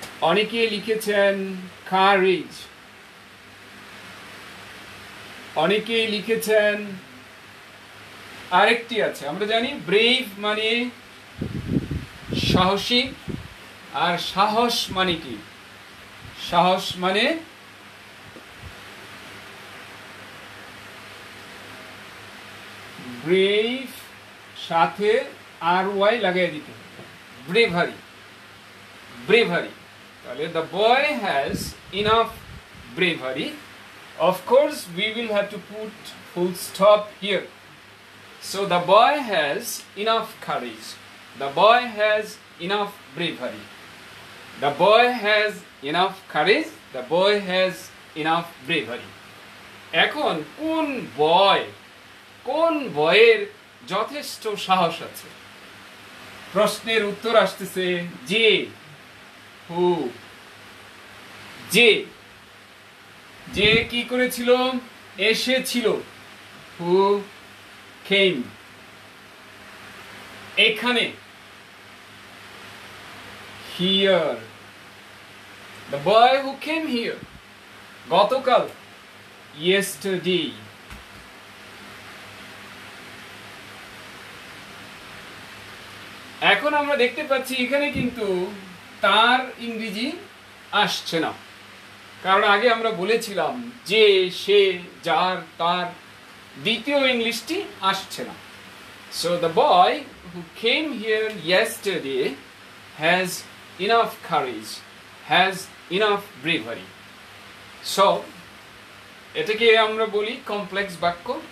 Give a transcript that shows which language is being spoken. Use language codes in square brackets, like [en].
[bn] অনেকে লিখেছেন courage, অনেকে লিখেছেন আরেকটি আছে, আমরা জানি brave মানে সাহসী, আর সাহস মানে কি? সাহস মানে ব্রেভ সাথে আর ওয়াই লাগাই দিতে হবে, ব্রেভারি, ব্রেভারি। [en] তাহলে the boy has enough bravery. Of course we will have to put full stop here. So the boy has enough courage, the boy has enough bravery, the boy has enough courage, the boy has enough bravery। [bn] এখন কোন বয়, কোন বয়ের যথেষ্ট সাহস আছে? প্রশ্নের উত্তর আসতেছে যে, হু, যে, যে কি করেছিল? এসেছিল, হু কেম। এখানে here, [en] the boy who came here, [bn] গতকাল yesterday, এখন আমরা দেখতে পাচ্ছি এখানে কিন্তু তার ইংরেজি আসছে না, কারণ আগে আমরা বলেছিলাম যে, সে, যার, তার দ্বিতীয় ইংলিশটি আসছে না। [en] So the boy who came here yesterday has enough courage, has enough bravery. [bn] So এটাকে আমরা বলি কমপ্লেক্স বাক্য।